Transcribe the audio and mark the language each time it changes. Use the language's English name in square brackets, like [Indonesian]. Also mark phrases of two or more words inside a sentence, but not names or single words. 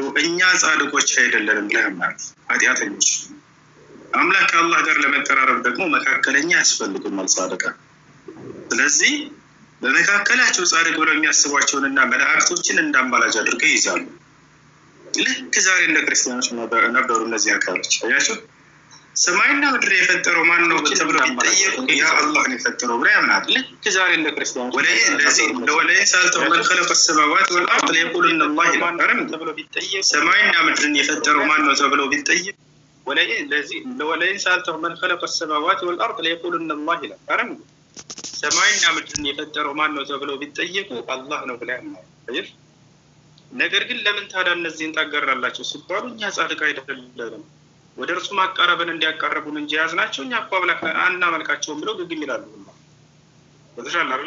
[Amharic] እኛ ጻድቆች አይደለንም ብለው ያምናሉ፣ ኃጢአተኞች። አምላክ አላህ ጋር ለመቀራረብ ደግሞ መካከለኛ ያስፈልጉናል ጻድቃ። ስለዚህ በመካከላቸው ጻድቅ ብለው የሚያስቧቸውንና መላእክቶችን እንዳማላጅ አድርገው ይይዛሉ። ልክ ዛሬ እንደ ክርስቲያኖች ነበሩ እነዚህ አካሎች። አያችሁ ሰማይና ምድር የፈጠረው ማን ነው ተብሎ ቢጠየቁ ያ አላህ ነው የፈጠረው ብለው ያምናሉ። ልክ ዛሬ እንደ ክርስቲያኖች [Arabic] ولئن سألتهم من خلق السماوات والارض ليقولن الله [Amharic] ተብሎ ቢጠየቁ ሰማይና ምድርን የፈጠረው ማን ነው ተብሎ ቢጠየቁ [Arabic] ولئن سألتهم من خلق السماوات والأرض ليقولن الله لا أرم سماعنا [Amharic] ምድርን የፈጠረው ማን ነው ተብለው ቢጠየቁ አላህ ነው ብለው ያምናሉ። ነገር ግን ለምን ታዲያ እነዚህን ታጋራላችሁ ሲባሉ እኛ ጻድቅ አይደለንም ወደ እርሱ ማቃረብን እንዲያቀርቡን እንጂ ያዝናቸው እኛ እኮ አምላክ አናመልካቸውም ብለው ግግም ይላሉ። ወደሻል አይደል?